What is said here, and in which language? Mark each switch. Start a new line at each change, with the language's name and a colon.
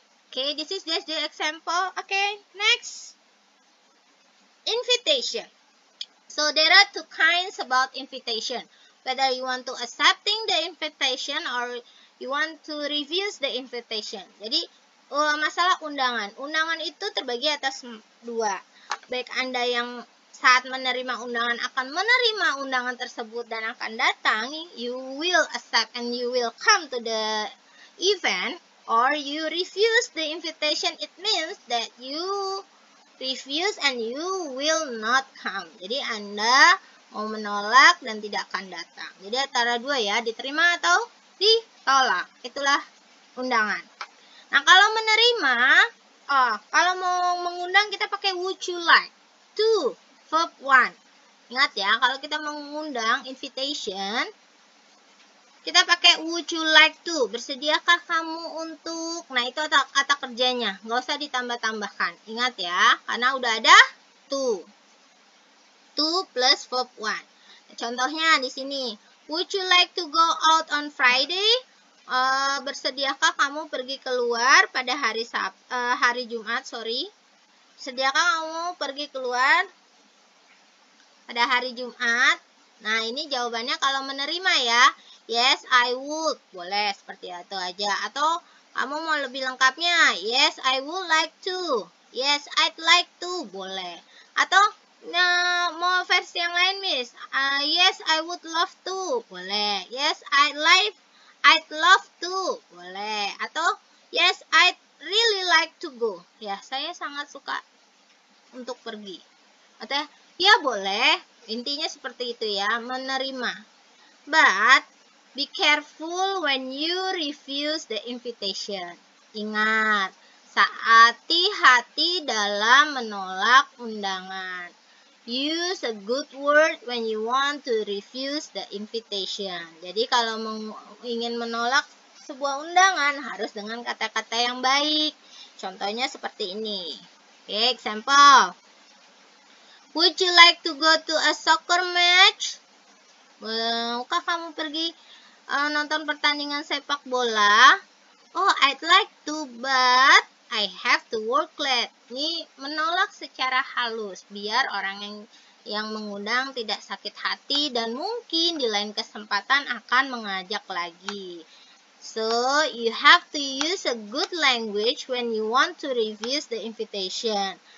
English: Oke, this is just the example. Oke, next. Invitation. So there are two kinds about invitation. Whether you want to accepting the invitation or you want to refuse the invitation.
Indonesian: Jadi masalah undangan. Undangan itu terbagi atas dua. Baik Anda yang saat menerima undangan akan menerima undangan tersebut dan akan datang,
English: you will accept and you will come to the event, or you refuse the invitation. It means that you refuse and you will not come.
Indonesian: Jadi Anda mau menolak dan tidak akan datang. Jadi antara dua ya, diterima atau ditolak. Itulah undangan. Nah, kalau menerima, kalau mau mengundang kita pakai
English: would you like to, verb 1.
Indonesian: Ingat ya, kalau kita mengundang invitation, kita pakai would you like to. Bersediakah kamu untuk? Nah, itu kata kerjanya. Nggak usah ditambah-tambahkan. Ingat ya, karena udah ada to.
English: To plus verb 1.
Indonesian: Contohnya di sini.
English: Would you like to go out on Friday?
Indonesian: Bersediakah kamu pergi keluar pada hari Jumat? Sediakah kamu pergi keluar pada hari Jumat? Nah, ini jawabannya kalau menerima ya.
English: Yes, I would.
Indonesian: Boleh seperti itu aja. Atau kamu mau lebih lengkapnya?
English: Yes, I would like to. Yes, I'd like to. Boleh. Atau
Indonesian: Nah, mau versi yang lain, Miss?
English: Yes, I would love to.
Indonesian: Boleh.
English: Yes, I'd love to. Boleh. Atau yes, I'd really like to go.
Indonesian: Ya, saya sangat suka untuk pergi. Atau ya boleh. Intinya seperti itu ya, menerima.
English: But be careful when you refuse the invitation.
Indonesian: Ingat, hati-hati dalam menolak undangan.
English: Use a good word when you want to refuse the invitation.
Indonesian: Jadi kalau ingin menolak sebuah undangan harus dengan kata-kata yang baik. Contohnya seperti ini. Oke, example.
English: Would you like to go to a soccer match?
Indonesian: Maukah kamu pergi nonton pertandingan sepak bola?
English: Oh, I'd like to, but I have to work late.
Indonesian: Ini menolak secara halus, biar orang yang mengundang tidak sakit hati dan mungkin di lain kesempatan akan mengajak lagi.
English: So, you have to use a good language when you want to refuse the invitation.